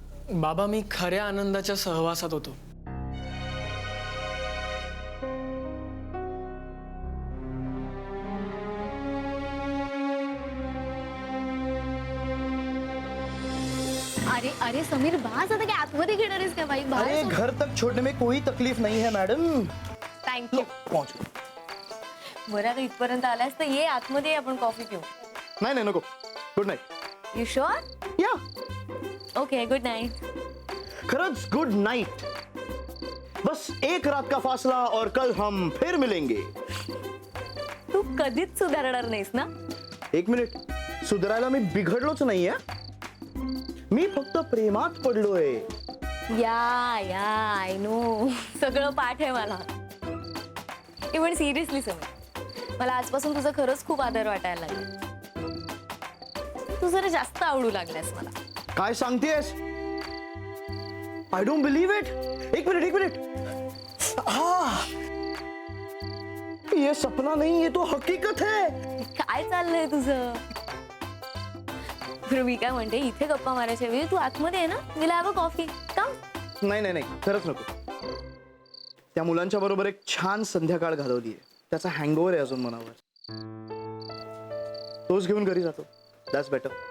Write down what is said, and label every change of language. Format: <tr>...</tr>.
<mr>बाबा मी खऱ्या आनंदाच्या सहवासात होतो. अरे अरे समीर बास, आता काय आतमध्ये घेणार आहेस का बाई?</mr> <hi>अरे घर तक छोड़ने में कोई तकलीफ नहीं है मैडम.</hi> <en>Thank you.</en> <hi>पहुंच.</hi> <mr>बरं आता इथपर्यंत आलास तर ये आतमध्ये, आपण कॉफी पिऊ. नाही नाही नको.</mr> <en>Good night. You sure? Yeah. Okay good night.</en> <mr>खरंच</mr> <en>Good night.</en> <hi>बस एक रात का फासला और कल हम फिर मिलेंगे.</hi> <mr>तू कधीच सुधारणार नाहीस ना? एक मिनिट. सुधारायला मी बिघडलोच नाहीये. मी फक्त प्रेमात पडलोय.</mr> <en>Yeah I know.</en> <mr>सगळं पाठ आहे मला.</mr> <en>even seriously</en> <mr>समीर, मला आजपासून तुझा खरंच खूप आदर वाटायला लागला. तू जरा जास्त आवडू लागलास मला. काय सांगतेस?</mr> <en>I don't believe it.</en> <mr>एक मिनिट.</mr> <hi>ये सपना नहीं, ये तो हकीकत है.</hi> <mr>काय चाललंय तुझं? बरं मी काय म्हणते, इथे गप्पा मारायच्या वेळी तू आतमध्ये आहे ना,</mr> <en>Will have a coffee come.</en> <mr>नाही खरंच नको. त्या मुलांच्या बरोबर एक छान संध्याकाळ घालवली आहे. त्याचा हँगओव्हर आहे अजून मनावर. तोच घेऊन घरी जातो.</mr> <en>That's better.</en>